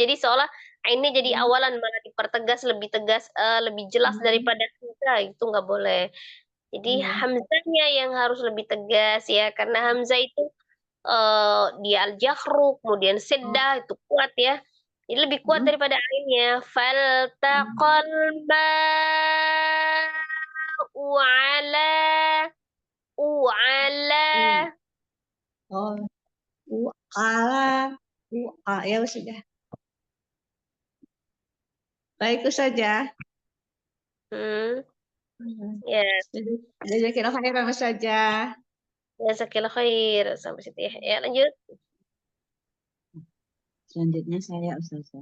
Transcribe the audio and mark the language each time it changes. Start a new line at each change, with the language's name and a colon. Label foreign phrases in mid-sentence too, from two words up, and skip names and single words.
Indonesian: Jadi seolah ainnya jadi awalan malah dipertegas lebih tegas lebih jelas daripada hamzah itu nggak boleh. Jadi hamzahnya yang harus lebih tegas ya karena hamzah itu dia al-jahru kemudian seddah itu kuat ya. Jadi lebih kuat daripada ainnya.
Arabic: فالتقى الماء على.
Indonesian: Oh, ala, ya sudah. Baik saja. Ya,
Arabic: جزاك الله خيرا
Indonesian: saja.
Arabic: جزاك الله خير.
Indonesian: Sampai situ ya. Ya, lanjut. Selanjutnya saya Ustazah.